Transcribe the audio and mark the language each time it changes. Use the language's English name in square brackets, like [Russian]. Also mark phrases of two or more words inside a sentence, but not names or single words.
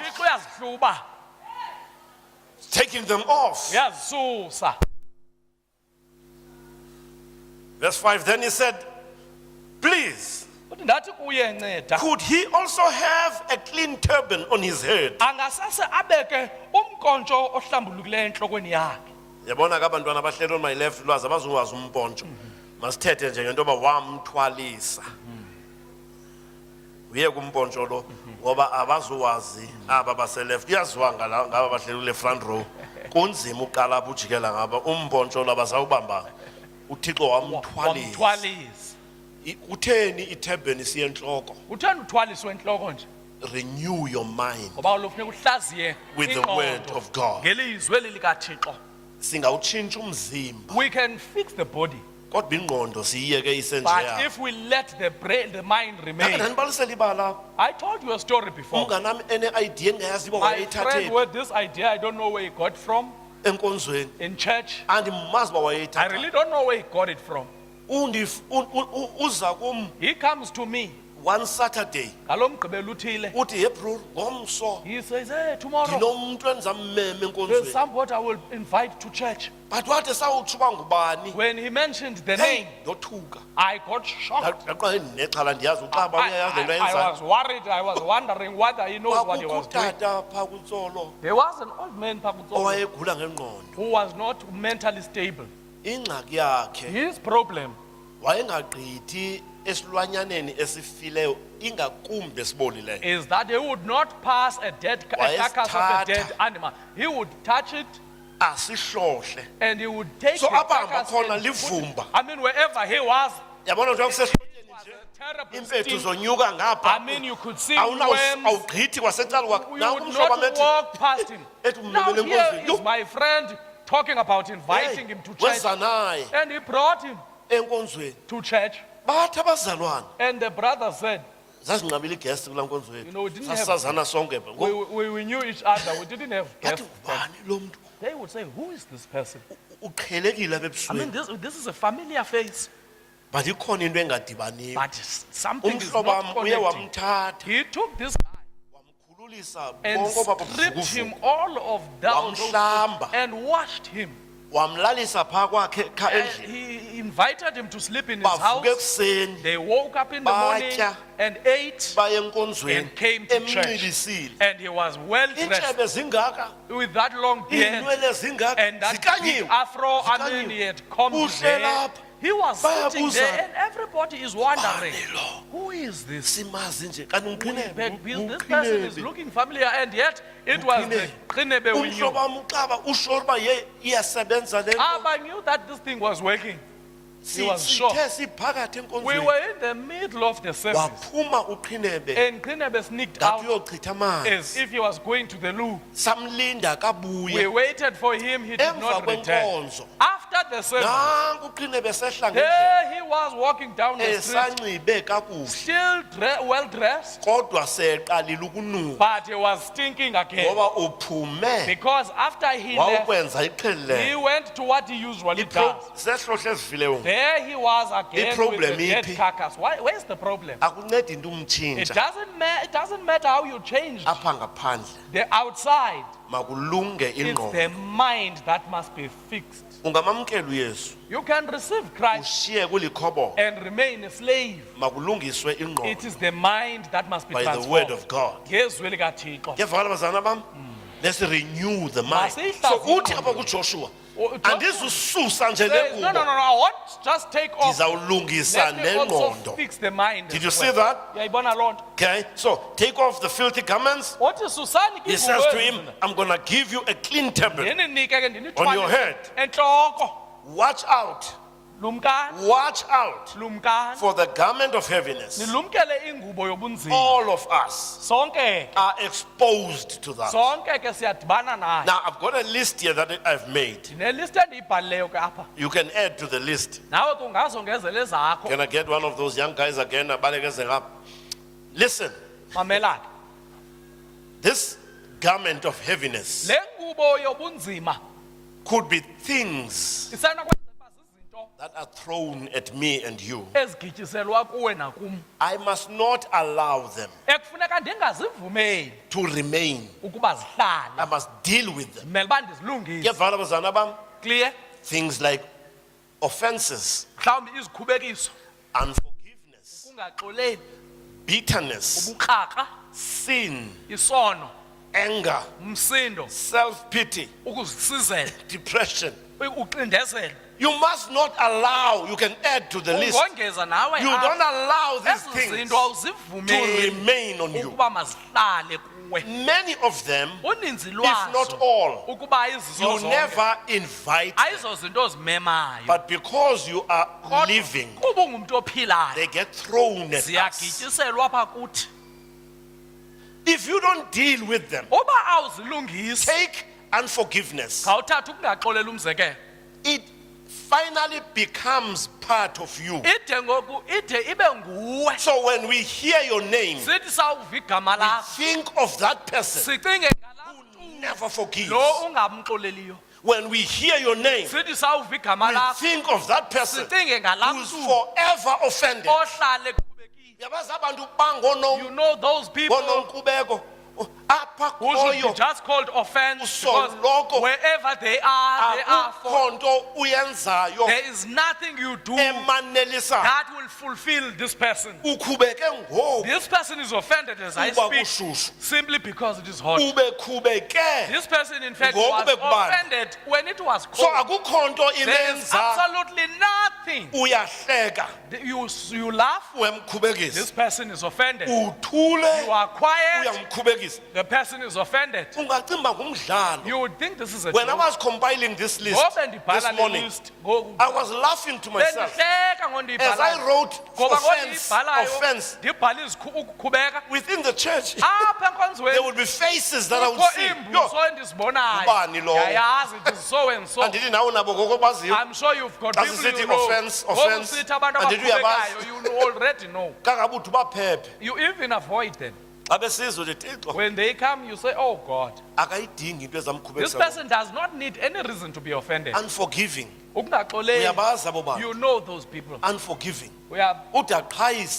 [Xhosa] uThixo uyazihluba, [English] Taking them off. [Xhosa] uyazisusa. [English] Verse 5, then he said, please, [Xhosa] Uthi ndathi kuye nceda. [English] could he also have a clean turban on his head? [Xhosa] Angasase abeke umkontsho ohlambulukileyo enhlokweni yakhe. Yabona ke abantwana abahleli [English] on my left [Xhosa] lwazi abazukwazi umpontsho. Masithethe nje ngento yoba wamthwalisa. Uye kumpontsho lo ngoba abazuwazi aba base left. Uyaziwa ngaba bahleli kule [English] front row. [Xhosa] Kunzima uqala apha ujikela ngaba umpontsho lo abazawubamba. uThixo wamthwalisa. Wamthwalisa. Utheni iturban siye enhloko? Uthanda uthwaliswe enhloko nje. [English] Renew your mind [Xhosa] Ngoba ulofuneka uhlaziye [English] with the [Xhosa] ingqondo [English] word of God. [Xhosa] ngelizwi likaThixo. Singawutshintsha umzimba [English] We can fix the body, [Xhosa] kodwa ingqondo siyiyeke [English] but [Xhosa] isenjeya. [English] if we let the brain, the mind remain. [Xhosa] Ndanibalisela ibala. [English] I told you a story before. [Xhosa] Umnganami ene idea engayazi uba [English] My friend [Xhosa] wayeyithathe [English] with this idea, I don't know where he got from [Xhosa] enkonzweni. [English] in church. [Xhosa] Andimazi uba [English] I [Xhosa] wayeyithatha. [English] really don't know where he got it from. [Xhosa] Uza kum [English] He comes to me, one Saturday [Xhosa] ngalo mgqibelo uthile. uthi [English] hey bro [Xhosa] ngomso [English] He says, hey, tomorrow [Xhosa] nginomuntu endizammeme [English] there's [Xhosa] enkonzweni. [English] somebody I will invite to church. [Xhosa] But wathi sawutsho uba ngubani? [English] When he mentioned the Hey, name, [Xhosa] ndothuka. [English] I got shocked. [Xhosa] Ndaqala ndinexhala ndiyazi uxaba uyayazi le nto [English] I [Xhosa] ayenzayo. [English] was worried. I was wondering whether he knows what he [Xhosa] Kwakukho [English] was doing. [Xhosa] utata phaa kutsolo [English] There was an old man Pakutsolo, [Xhosa] owayegula ngengqondo. [English] who was not mentally stable. [Xhosa] Ingxaki yakhe [English] His problem [Xhosa] wayengagqithi esilwanyaneni esifileyo ingakumbi esibolileyo. [English] is that he would not pass a carcass of a [Xhosa] Wayesithatha. [English] dead animal. He would touch it [Xhosa] Asihlohle. [English] and he would take So the [Xhosa] apha hamba [English] carcass [Xhosa] khona [English] and put it- [Xhosa] livumba. [English] I mean, wherever he was, [Xhosa] Yabona nje kusehlotyeni [English] it was [Xhosa] nje. [English] a terrible [Xhosa] Impethu [English] stink. [Xhosa] zonyuka ngapha. [English] I mean, you could see worms. [Xhosa] Awugqithi kwasecala kwakhe. [English] We [Xhosa] Nanku [English] would [Xhosa] umhlobo [English] not [Xhosa] amethi [English] walk past him. [Xhosa] ethi [English] Now [Xhosa] umlomele [English] here [Xhosa] enkonzweni. [English] is [Xhosa] Yo, [English] my friend talking about inviting him to church. [Xhosa] weza naye [English] And he brought him [Xhosa] enkonzweni. [English] to church. [Xhosa] Bathi abazalwane [English] And the brother said, [Xhosa] zazinqabile igesti kulaa nkonzo [English] You know, we [Xhosa] wethu. [English] didn't have- [Xhosa] Sasazana sonke pha. [English] we knew each other. We didn't have [Xhosa] Yathi [English] guests. [Xhosa] ubani lo mntu? [English] They would say, who is this person? [Xhosa] Uqhelekile apha [English] I mean, [Xhosa] ebusweni. [English] this is a familiar face, [Xhosa] But ikhona into engadibaniyo. [English] but something is [Xhosa] Umhlobo [English] not [Xhosa] wam uye [English] connecting. [Xhosa] wamthatha [English] He took this guy [Xhosa] wamkhululisa [English] and [Xhosa] bonke oba [English] stripped him [Xhosa] buvukuvuku. [English] all of down [Xhosa] Wamhlamba. [English] and washed him. [Xhosa] Wamlalisa phaa kwakhe kha [English] And [Xhosa] endlini. [English] he invited him to sleep in his [Xhosa] Bavuka [English] house. [Xhosa] ekuseni [English] They woke up in the morning [Xhosa] Batya. [English] and ate, [Xhosa] baye enkonzweni [English] and came to church. [Xhosa] emnxilisile. [English] And he was well dressed [Xhosa] Iintshebe zingaka, [English] with that long beard [Xhosa] iinwele zingaka, [English] and that big [Xhosa] zikanyiwe. [English] afro. I mean, he had combed his [Xhosa] Uhle [English] hair. [Xhosa] lapha. [English] He was sitting [Xhosa] Bayabuzana. [English] there, and everybody is wondering, [Xhosa] Ubani lo? [English] who is this? [Xhosa] Simazi nje kanti [English] This person is looking familiar, and yet it was the Qinebe we knew. [Xhosa] umhlobo wam uxaba usho uba ye iyasebenza le nto. [English] I knew that this thing was working. He was sure. [Xhosa] Sithe siphakathi [English] We [Xhosa] enkonzweni [English] were in the middle of the service, [Xhosa] waphuma uqhinebe [English] and Qinebe sneaked [Xhosa] ngathi [English] out [Xhosa] uyochitha [English] as [Xhosa] amanzi. [English] if he was going to the loo. [Xhosa] Samlinda [English] We [Xhosa] kabuye [English] waited for him, he did [Xhosa] emva [English] not return. [Xhosa] kwenkonzo. [English] After the service, [Xhosa] Nanku uqhinebe sehla ngendlela [English] there he was walking down the street, [Xhosa] esanxibe kakuhle [English] still well dressed, [Xhosa] kodwa seqalile ukunuka [English] but he was stinking again. [Xhosa] ngoba uphume [English] Because after he left, [Xhosa] wawukwenza [English] he [Xhosa] iqhelileyo. [English] went to what he usually does. [Xhosa] Sehlohlo ezifileyo [English] There he was again with problem the dead [Xhosa] iphi? [English] carcass. Where's the problem? [Xhosa] akuncedi into [English] It [Xhosa] umtshintsha [English] doesn't matter how you change [Xhosa] apha ngaphandle. [English] the outside. [Xhosa] Makulunge [English] It's [Xhosa] ingqondo. [English] the mind that must be fixed. [Xhosa] Ungamamkela uYesu [English] You can receive Christ [Xhosa] ushiye kulikhobo. [English] and remain a slave. [Xhosa] Makulungiswe [English] It [Xhosa] ingqondo [English] is the mind that must be by the word transformed. of God. [Xhosa] Ngezwi likaThixo. Kuyavakala bazana bam? [English] Let's renew the mind. [Xhosa] Masiyihlaziye So uthi ingqondo. apha kuJoshua [English] Oh, Joshua [Xhosa] andizususa nje le [English] says, no, [Xhosa] ngubo [English] I won't just take off. [Xhosa] ndizawulungisa [English] Let me also [Xhosa] nengqondo. [English] fix the mind. Did as you see well. that? [Xhosa] Uyayibona loo nto? [English] Okay, so take off the filthy garments. [Xhosa] Othi susani [English] He says to him, I'm going to give you a clean turban. [Xhosa] ndininike ke [English] On your [Xhosa] ndinithwale [English] head. [Xhosa] entloko. [English] Watch out [Xhosa] Lumkani, [English] Watch out [Xhosa] lumkani. [English] for the garment of heaviness. [Xhosa] Nilumkele ingubo yobunzima. [English] All of us [Xhosa] Sonke, [English] are exposed to that. [Xhosa] sonke ke siyadibana naye. [English] Now, I've got a list here that I've made. [Xhosa] Ndineliste endiyibhalileyo ke apha. [English] You can add to the list. [Xhosa] Nawe kungazongezela ezakho. [English] Can I get one of those young guys again? Listen, [Xhosa] Mamelani. [English] this garment of heaviness [Xhosa] Le ngubo yobunzima [English] could be things [Xhosa] isenokwenza uba zizinto [English] that are thrown at me and you. [Xhosa] ezigityiselwa kuwe nakum. [English] I must not allow them [Xhosa] Ekufuneka ndingazivumeli [English] to remain. [Xhosa] ukuba zihlale. [English] I must deal with them. [Xhosa] Kumele uba ndizilungise. Ngiyavana bazana bam? [English] Clear? Things like offenses, [Xhosa] Mhlawumbi izikhubekiso, [English] unforgiveness, [Xhosa] ungaxoleli, [English] bitterness, [Xhosa] ubuxhaka, [English] sin, [Xhosa] isono, [English] anger, [Xhosa] umsindo, [English] self-pity, [Xhosa] ukuzisizela, [English] depression. [Xhosa] uxindezelo. [English] You must not allow, you can add to the list. [Xhosa] Ungongeza nawe [English] You don't allow these [Xhosa] ezi [English] things [Xhosa] zinto [English] to [Xhosa] awuzivumeli [English] remain on you. [Xhosa] ukuba mazihlale kuwe. [English] Many of them, [Xhosa] Uninzi [English] if not [Xhosa] lwazo [English] all, [Xhosa] ukuba izizo [English] you [Xhosa] zonke [English] never invite them. [Xhosa] ayizo zinto zimemayo. [English] But because you are [Xhosa] Kodwa [English] living, [Xhosa] kuba ungumntu ophilayo [English] they get thrown at us. [Xhosa] ziyagityiselwa apha kuthi. [English] If you don't deal with them, [Xhosa] Uba awuzilungisi [English] take unforgiveness. [Xhosa] khawuthatha ukungaxoleli umzekelo. [English] It finally becomes part of you. [Xhosa] Ide ngoku ide ibe nguwe. [English] So when we hear your name, [Xhosa] Sithi sawuva igama lakho [English] think of that person [Xhosa] sicinge ngalaa [English] who never forgives. [Xhosa] lo ungamxoleliyo. [English] When we hear your name, [Xhosa] Sithi sawuva igama [English] we [Xhosa] lakho [English] think of that person [Xhosa] sicinge ngalaa [English] who's [Xhosa] mntu [English] forever offended. [Xhosa] ohlale qhubekile. Yabazi abantu bangono- [English] You know those people [Xhosa] bononkqubeko, apha [English] who should be [Xhosa] khoyo, [English] just called offense because [Xhosa] usoloko [English] wherever they are for. [Xhosa] akukho nto uyenzayo [English] There is nothing you do [Xhosa] emanelisa [English] that will fulfill this person. [Xhosa] ukhubeke ngoku [English] This person is offended as I [Xhosa] kuba [English] speak [Xhosa] kushushu [English] simply because it is hot. [Xhosa] ubekhubeke. [English] This person in fact [Xhosa] Ngoku [English] was [Xhosa] bekubanda. [English] offended when it was So cold. [Xhosa] akukho nto [English] There is [Xhosa] imenza [English] absolutely nothing. [Xhosa] uyahleka [English] You laugh, this [Xhosa] uyamkhubekisa, [English] person is offended. [Xhosa] uthule [English] You are quiet, [Xhosa] uyamkhubekisa. [English] the person is offended. [Xhosa] Ungacimba ngumdlalo. [English] You would think this is a When I joke. was compiling this list [Xhosa] Ngoba [English] this [Xhosa] ndibhala le [English] morning, list, I was laughing to myself [Xhosa] bendihleka [English] as [Xhosa] ngondiyibhalayo. [English] I wrote [Xhosa] Ngoba [English] offense, [Xhosa] ngondiyibhalayo [English] offense. [Xhosa] ndibhala ukukhubeka [English] Within the church, [Xhosa] apha [English] there [Xhosa] enkonzweni [English] would be faces that I would [Xhosa] kukho [English] see. [Xhosa] iimbuso Yo, endizibonayo. ngubani lowo? [English] Yayazi it is so and so. [Xhosa] andithi nawe nabo ngoko baziyo. [English] I'm sure you've got [Xhosa] Xa [English] people [Xhosa] sisithi [English] you know. offense, [Xhosa] Ngoku [English] offense, [Xhosa] sithi abantu andithi abakhubekayo, uyabazi. [English] you already know. [Xhosa] Kangabuthi baphephe. [English] You even avoid them. [Xhosa] Xa besizwe uthi Thixo [English] When they come, you say, oh God, [Xhosa] akayidingi into [English] this [Xhosa] ezamkhubekisa. [English] person does not need any reason to be offended. Unforgiving. [Xhosa] Ukungaxoleli, Uyabazi abo bantu. [English] you know those people. Unforgiving. [Xhosa] Uya- Ude aqhayise.